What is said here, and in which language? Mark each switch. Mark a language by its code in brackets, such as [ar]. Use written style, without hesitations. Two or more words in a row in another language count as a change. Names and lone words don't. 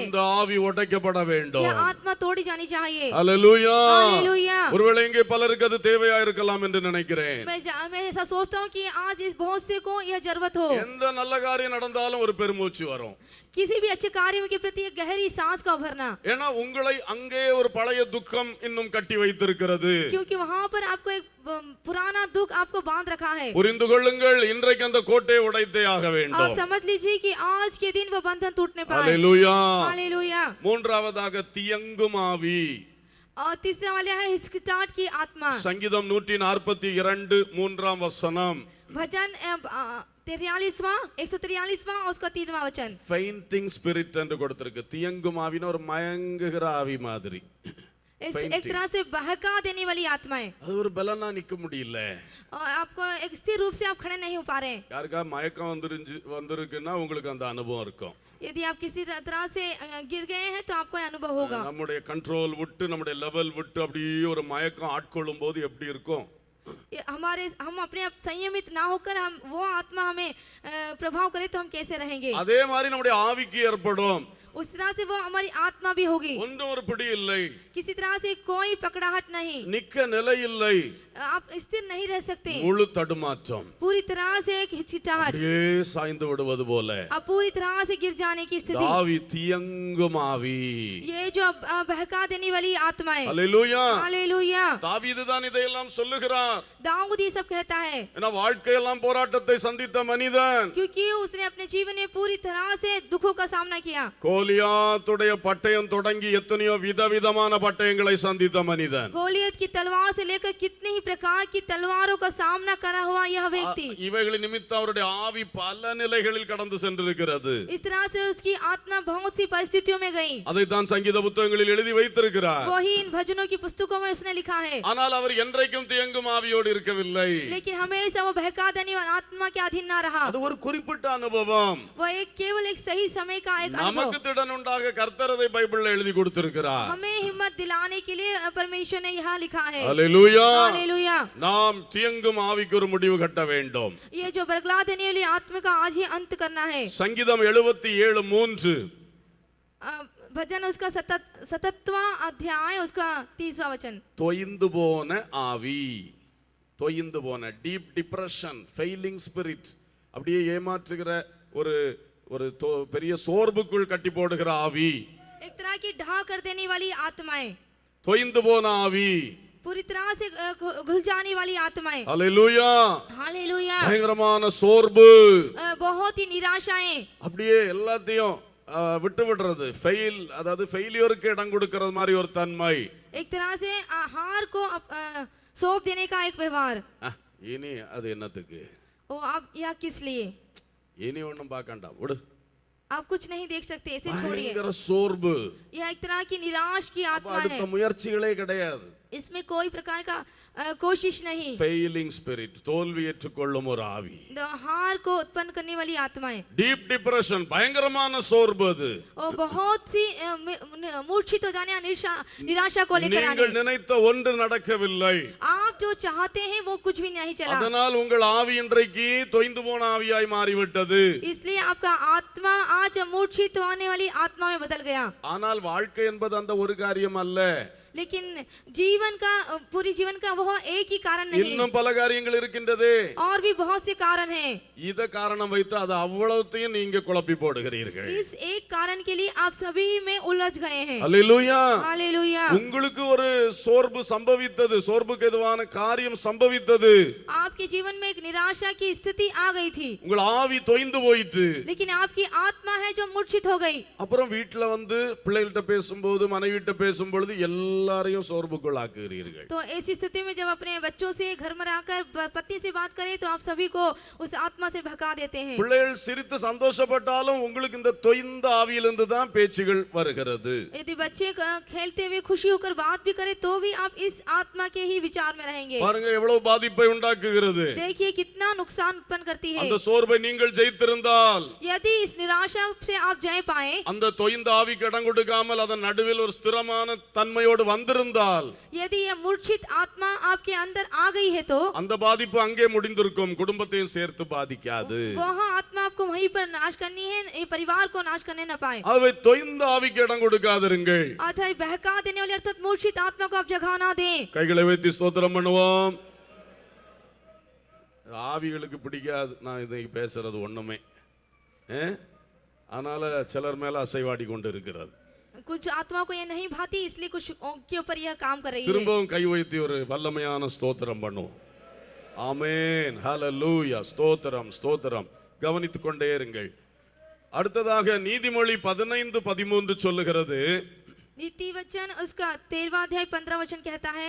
[ta] இந்த ஆவி உடைக்கப்பட வேண்டும். [hi] यह आत्मा तोड़ी जानी चाहिए। [ta] அல்லேலூயா. [hi] हालेलुया। [ta] ஒருவேளை இங்கே பலருக்கு அது தேவையா இருக்கலாம் என்று நினைக்கிறேன். [hi] मैं ऐसा सोचता हूँ कि आज इस बहुत से को यह जरूरत हो। [ta] எந்த நல்ல காரியம் நடந்தாலும் ஒரு பெருமூச்சு வரும். [hi] किसी भी अच्छे कार्य के प्रति एक गहरी सांस का भरना, [ta] ஏன்னா உங்களை அங்கே ஒரு பழைய துக்கம் இன்னும் கட்டி வைத்திருக்கிறது. [hi] क्योंकि वहाँ पर आपको एक पुराना दुख आपको बांध रखा है। [ta] புரிந்து கொள்ளுங்கள், இன்றைக்கு அந்த கோட்டையை உடைத்தே ஆக [hi] आप [ta] வேண்டும். [hi] समझ लीजिए कि आज के दिन वो बंधन टूटने पाए। [ta] அல்லேலூயா. [hi] हालेलुया। [ta] மூன்றாவதாக தியங்கும் ஆவி. [hi] और तीसरा वाला है हिचकिचाहट की आत्मा। [ta] சங்கீதம் 142 3ஆம் வசனம். [hi] भजन 143वां उसका 3वां वचन। [en] fainting spirit [ta] என்று கொடுத்திருக்கு. தியங்கும் ஆவினா ஒரு மயங்குகிற ஆவி மாதிரி. [hi] एक तरह से बहका देने वाली आत्माएं। [ta] அது ஒரு பலனா நிக்க முடியல. [hi] और आपको एक स्थिर रूप से आप खड़े नहीं हो पा रहे। [ta] யாருக்கா மயக்கம் வந்திருக்குன்னா உங்களுக்கு அந்த அனுபவம் இருக்கும். [hi] यदि आप किसी तरह से गिर गए हैं तो आपको अनुभव होगा। [ta] நம்முடைய கண்ட்ரோல் விட்டு நம்முடைய லெவல் விட்டு அப்படியே ஒரு மயக்கம் ஆட்கொள்ளும் போது எப்படி இருக்கும்? [hi] हम अपने आप संयमित ना होकर हम वो आत्मा हमें प्रभाव करे तो हम कैसे रहेंगे? [ta] அதே மாதிரி நம்முடைய ஆவிக்கு ஏற்படும். [hi] उस तरह से वो हमारी आत्मा भी होगी। [ta] ஒன்றும் ஒரு பிடி இல்லை, [hi] किसी तरह से कोई पकड़ाहट नहीं, [ta] நிக்க நிலை இல்லை. [hi] आप स्थिर नहीं रह सकते, [ta] முழு தடுமாற்றம், [hi] पूरी तरह से एक हिचकिचाहट, [ta] அப்படியே சாய்ந்து விடுவது போல [hi] अब पूरी तरह से गिर जाने की स्थिति, [ta] ஆவி தியங்கும் ஆவி. [hi] ये जो बहका देने वाली आत्माएं. [ta] அல்லேலூயா. [hi] हालेलुया. [ta] தாவீது தான் இதையெல்லாம் சொல்லுகிறார். [hi] दाऊद ये सब कहता है, [ta] ஏன்னா வாழ்க்கையெல்லாம் போராட்டத்தை சந்தித்த மனிதன். [hi] क्योंकि उसने अपने जीवन में पूरी तरह से दुखों का सामना किया. [ta] கோலியாத்துடைய பட்டயம் தொடங்கி எத்தனையோ விதவிதமான பட்டயங்களை சந்தித்த மனிதன். [hi] गोलियत की तलवार से लेकर कितने ही प्रकार की तलवारों का सामना करा हुआ यह व्यक्ति. [ta] இவைகளின் நிமித்தம் அவருடைய ஆவி பல நிலைகளில் கடந்து சென்றிருக்கிறது. [hi] इस तरह से उसकी आत्मा बहुत सी परिस्थितियों में गई. [ta] அதைத்தான் சங்கீத புத்தகங்களில் எழுதி வைத்திருக்கிறார். [hi] वही इन भजनों की पुस्तकों में उसने लिखा है. [ta] ஆனால் அவர் என்றைக்கும் தியங்கும் ஆவியோடு இருக்கவில்லை. [hi] लेकिन हमेशा वो बहका देने वाली आत्मा के अधीन ना रहा. [ta] அது ஒரு குறிப்பிட்ட அனுபவம். [hi] वो एक केवल एक सही समय का एक अनुभव. [ta] நமக்கு திடன் உண்டாக கர்த்தர் அதை பைபிள்ல எழுதி கொடுத்திருக்கிறார். [hi] हमें हिम्मत दिलाने के लिए परमेश्वर ने यहाँ लिखा है. हालेलुया. हालेलुया. [ta] நாம் தியங்கும் ஆவிக்கு ஒரு முடிவு கட்ட வேண்டும். [hi] ये जो बरगला देने वाली आत्मा का आज ही अंत करना है. [ta] சங்கீதம் 77:3 [hi] भजन उसका 77वां अध्याय उसका 30वां वचन. [ta] தொய்ந்து போன ஆவி, தொய்ந்து போன [en] deep depression, failing spirit, [ta] அப்படியே ஏமாற்றுகிற ஒரு ஒரு பெரிய சோர்வுக்குள் கட்டி போடுகிற ஆவி, [hi] एक तरह की ढहा कर देने वाली आत्माएं, [ta] தொய்ந்து போன ஆவி, [hi] पूरी तरह से घुल जाने वाली आत्माएं. [ta] அல்லேலூயா. [hi] हालेलुया. [ta] பயங்கரமான சோர்வு, [hi] बहुत ही निराशाएं, [ta] அப்படியே எல்லாத்தையும் விட்டு விடுறது, ஃபெயில், அதாவது ஃபெயிலியருக்கு இடம் கொடுக்கிறது மாதிரி ஒரு தன்மை. [hi] एक तरह से हार को सौंप देने का एक व्यवहार. [ta] இனி அது என்னத்துக்கு, [hi] ओ आप यह किस लिए, [ta] இனி ஒண்ணும் பார்க்கண்டா விடு. [hi] आप कुछ नहीं देख सकते, इसे छोड़िए. [ta] பயங்கர சோர்வு, [hi] यह एक तरह की निराश की आत्मा है. [ta] அடுத்த முயற்சிகளே கிடையாது. [hi] इसमें कोई प्रकार का कोशिश नहीं. [en] failing spirit, [ta] தோல்வி ஏற்றுக்கொள்ளும் ஒரு ஆவி, [hi] हार को उत्पन्न करने वाली आत्माएं. [en] deep depression, [ta] பயங்கரமான சோர்வு, அது [hi] और बहुत सी मूर्छित हो जाने, निराशा को लेकर आने. [ta] நீங்கள் நினைத்த ஒன்று நடக்கவில்லை. [hi] आप जो चाहते हैं वो कुछ भी नहीं चला. [ta] அதனால் உங்கள் ஆவி இன்றைக்கு தொய்ந்து போன ஆவியாய் மாறிவிட்டது. [hi] इसलिए आपका आत्मा आज मूर्छित होने वाली आत्मा में बदल गया. [ta] ஆனால் வாழ்க்கை என்பது அந்த ஒரு காரியம் அல்ல. [hi] लेकिन जीवन का, पूरी जीवन का वह एक ही कारण नहीं, [ta] இன்னும் பல காரியங்கள் இருக்கின்றது. [hi] और भी बहुत से कारण हैं. [ta] இத காரணம் வைத்து அது அவ்வளவுத்தையும் நீங்க குழப்பி போடுகிறீர்கள். [hi] इस एक कारण के लिए आप सभी में उलझ गए हैं. [ta] அல்லேலூயா. [hi] हालेलुया. [ta] உங்களுக்கு ஒரு சோர்வு சம்பவித்தது, சோர்வுக்கு எதுவான காரியம் சம்பவித்தது. [hi] आपके जीवन में एक निराशा की स्थिति आ गई थी, [ta] உங்கள் ஆவி தொய்ந்து போயிட்டு. [hi] लेकिन आपकी आत्मा है जो मूर्छित हो गई. [ta] அப்புறம் வீட்ல வந்து பிள்ளைகிட்ட பேசும்போது, மனைவிட்ட பேசும்பொழுது எல்லாரையும் சோர்வுக்குள்ளாக்குகிறீர்கள். [hi] तो ऐसी स्थिति में जब अपने बच्चों से घर में आकर पत्नी से बात करें तो आप सभी को उस आत्मा से भगा देते हैं. [ta] பிள்ளைகள் சிரித்து சந்தோஷப்பட்டாலும் உங்களுக்கு இந்த தொய்ந்த ஆவியிலிருந்து தான் பேச்சுகள் வருகிறது. [hi] यदि बच्चे खेलते हुए खुशी होकर बात भी करें तो भी आप इस आत्मा के ही विचार में रहेंगे. [ta] பாருங்க எவ்வளவு பாதிப்பை உண்டாக்குகிறது. [hi] देखिए कितना नुकसान उत्पन्न करती है. [ta] அந்த சோர்வை நீங்கள் ஜெயித்திருந்தால், [hi] यदि इस निराशा से आप जय पाए, [ta] அந்த தொய்ந்த ஆவிக்கு இடம் கொடுக்காமல் அதன் நடுவில் ஒரு ஸ்திரமான தன்மையோடு வந்திருந்தால், [hi] यदि यह मूर्छित आत्मा आपके अंदर आ गई है तो [ta] அந்த பாதிப்பு அங்கே முடிந்திருக்கும், குடும்பத்தையும் சேர்த்து பாதிக்காது. [hi] वह आत्मा आपको वहीं पर नाश करनी है, ये परिवार को नाश करने न पाए. [ta] அவை தொய்ந்த ஆவிக்கு இடம் கொடுக்காதிருங்கள். [hi] अतः बहका देने वाली अर्थात मूर्छित आत्मा को आप जगह ना दें. [ta] கைகளை வைத்து ஸ்தோத்திரம் பண்ணுவோம். ஆவிகளுக்கு பிடிக்காது நான் இதை பேசுறது ஒண்ணுமே, அதனால சிலர் மேல அசைவாடி கொண்டு இருக்கிறது. [hi] कुछ आत्मा को यह नहीं भाती, इसलिए कुछ के ऊपर यह काम कर रही है. [ta] திரும்பவும் கை வைத்து ஒரு வல்லமையான ஸ்தோத்திரம் பண்ணுவோம். ஆமென், ஹalleluya, ஸ்தோத்திரம் ஸ்தோத்திரம். கவனித்துக் கொண்டே இருங்கள். அடுத்ததாக நீதிமொழி 15:13 சொல்லுகிறது, [hi] नीति वचन उसका 13वां अध्याय 15वां वचन कहता है,